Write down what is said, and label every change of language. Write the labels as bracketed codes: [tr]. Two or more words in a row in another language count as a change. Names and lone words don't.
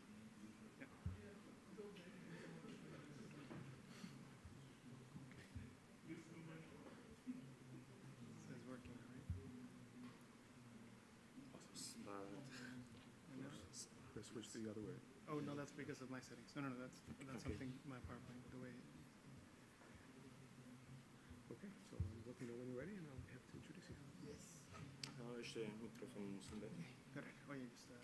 [en] Yeah. So it's working, right? Let's switch the other way. Oh no, that's because of my settings. No, that's something my PowerPoint, the way. Okay, so let me know when you're ready and I'll be happy to introduce you. Yes. [sk] Ešte mikrofón musím dať. [en] Correct. Oh, you just.